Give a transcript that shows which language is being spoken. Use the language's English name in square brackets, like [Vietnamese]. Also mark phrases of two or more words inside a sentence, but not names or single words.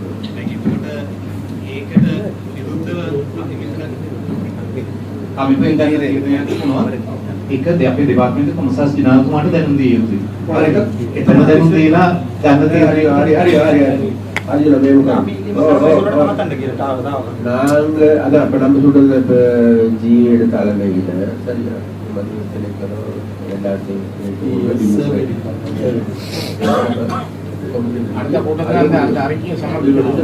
[Sinhala] ඒකට විරුද්ධව අපි මෙතන කමිටුවෙන් ගන්න තීරණයක් තිබුණා. ඒකද අපේ දෙපාර්තමේන්තුවේ කොමසාස් ජනාධිපතිතුමාට දැනුම් දී යුතුයි. එතන දැනුම් දීලා ගන්න තීරණය හරි අදින මේ මොකක්ද? නවත්තන්න කියලා තාම [Tamil] நாங்க அதான் இப்ப நம்ம சொல்றது இப்ப ஜிஏட தலைமையில சரியா மத்திய திணைக்களம் எல்லாத்தையும் அடுத்த கூட்டத்தில் அந்த அறிக்கையை சமர்ப்பிக்கணும்.